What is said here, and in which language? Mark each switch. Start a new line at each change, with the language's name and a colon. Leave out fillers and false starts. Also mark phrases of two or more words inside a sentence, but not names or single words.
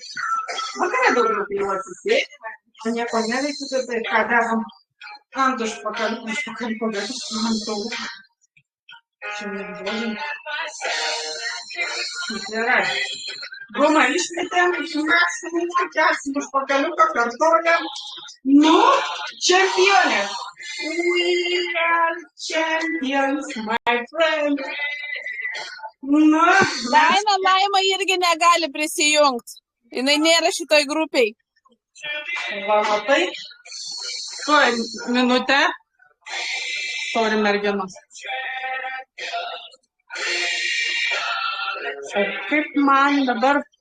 Lithuanian: Vakare daugiau kai jau atsisėdime, nieko neveikite, tai ką dedam ant užpakaliuko, bet ant tauko. Čia nežodžiam. Gerai. Gumą išmetėm, išmėsim, kelsim užpakaliuką, kartojam. Nu, čempionės.
English: We are champions, my friend.
Lithuanian: Nu, Laima irgi negali prisijungti. Jinai nėra šitoj grupiai. Va, matai. Tuoj minutę. Sorry, merginos. O kaip man dabar?